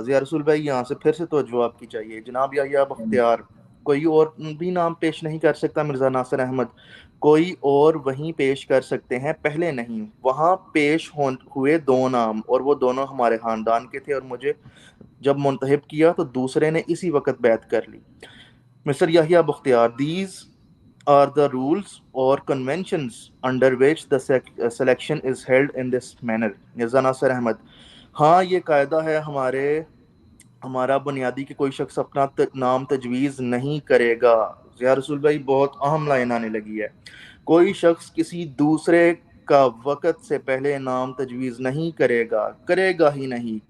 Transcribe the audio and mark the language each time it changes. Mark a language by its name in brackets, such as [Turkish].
[Urdu] ضیاء رسول بھائی یہاں سے پھر سے توجہ آپ کی چاہیے. جناب یحییٰ بختیار: کوئی اور بھی نام پیش نہیں کر سکتا. مرزا ناصر احمد: کوئی اور وہیں پیش کر سکتے ہیں، پہلے نہیں. وہاں پیش ہوئے 2 نام اور وہ دونوں ہمارے خاندان کے تھے، اور مجھے جب منتخب کیا تو دوسرے نے اسی وقت بیعت کر لی. [English] Mr Yahya Bakhtiar: These are the rules or conventions under which the selection is held in this manner. [Urdu] Mirza ناصر احمد: ہاں یہ قاعدہ ہے ہمارا بنیادی کہ کوئی شخص اپنا نام تجویز نہیں کرے گا. ضیاء رسول بھائی بہت اہم لائن آنے لگی ہے. کوئی شخص کسی دوسرے کا وقت سے پہلے نام تجویز نہیں کرے گا ہی نہیں.